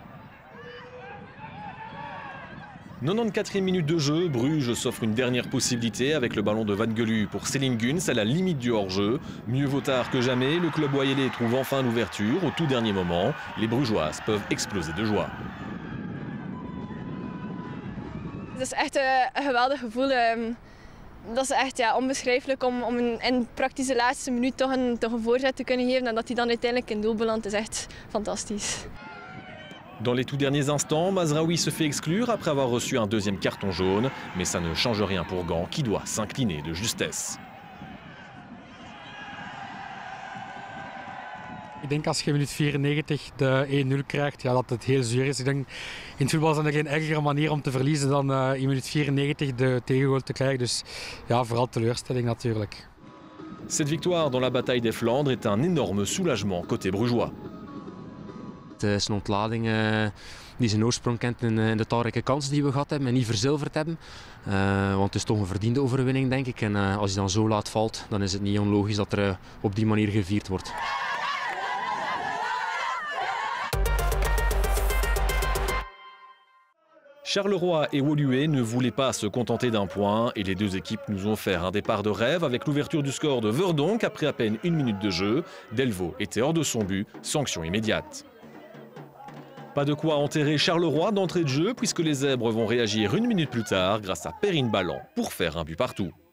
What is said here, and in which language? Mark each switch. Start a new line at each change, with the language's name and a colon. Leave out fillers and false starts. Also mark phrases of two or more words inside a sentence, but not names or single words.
French: 94e minute de jeu, Bruges s'offre une dernière possibilité avec le ballon de Van Gelu pour Céline Guns à la limite du hors-jeu. Mieux vaut tard que jamais, le club Oilers trouve enfin l'ouverture au tout dernier moment. Les Brugeoises peuvent exploser de joie.
Dutch: Het is echt een geweldig gevoel. Dat is echt onbeschrijfelijk om in praktisch de laatste minuut toch een voorzet te kunnen geven en dat hij dan uiteindelijk in doel belandt, is echt fantastisch.
French: Dans les tout derniers instants, Mazraoui se fait exclure après avoir reçu un deuxième carton jaune. Mais ça ne change rien pour Gand qui doit s'incliner de justesse.
Dutch: Ik denk als je in minuut 94 de 1-0 krijgt, ja, dat het heel zuur is. Ik denk, in het voetbal is er geen ergere manier om te verliezen dan in minuut 94 de tegengoal te krijgen. Dus ja, vooral teleurstelling natuurlijk.
French: Cette victoire dans la bataille des Flandres est un énorme soulagement côté brugeois.
Dutch: Het is een ontlading die zijn oorsprong kent in de talrijke kansen die we gehad hebben en niet verzilverd hebben. Want het is toch een verdiende overwinning, denk ik. En als je dan zo laat valt, dan is het niet onlogisch dat er op die manier gevierd wordt.
French: Charleroi et Woluwe ne voulaient pas se contenter d'un point et les deux équipes nous ont offert un départ de rêve avec l'ouverture du score de Verdonk après à peine une minute de jeu. Delvaux était hors de son but, sanction immédiate. Pas de quoi enterrer Charleroi d'entrée de jeu puisque les Zèbres vont réagir une minute plus tard grâce à Perrine Ballan pour faire un but partout.